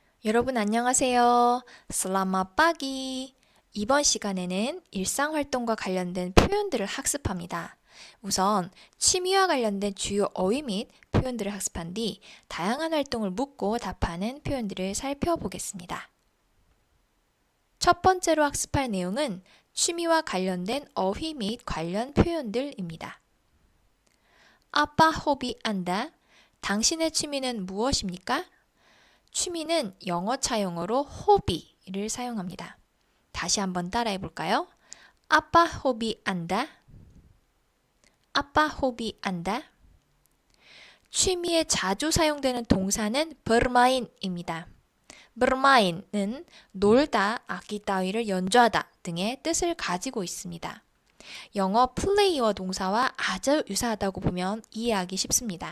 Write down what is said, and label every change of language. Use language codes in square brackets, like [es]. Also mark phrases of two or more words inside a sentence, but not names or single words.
[ko] 여러분 안녕하세요. [id] Selamat pagi. [ko] 이번 시간에는 일상활동과 관련된 표현들을 학습합니다. 우선 취미와 관련된 주요 어휘 및 표현들을 학습한 뒤 다양한 활동을 묻고 답하는 표현들을 살펴보겠습니다. 첫 번째로 학습할 내용은 취미와 관련된 어휘 및 관련 표현들입니다. [id] Apa hobi Anda? [ko] 당신의 취미는 무엇입니까? 취미는 영어 차용어로 hobby를 사용합니다. 다시 한번 따라해 볼까요? [id] Apa hobi Anda? Apa hobi Anda? [ko] 취미에 자주 사용되는 동사는 bermain입니다. bermain은 놀다, 악기 따위를 연주하다 등의 뜻을 가지고 있습니다. 영어 플레이어 동사와 아주 유사하다고 보면 이해하기 쉽습니다.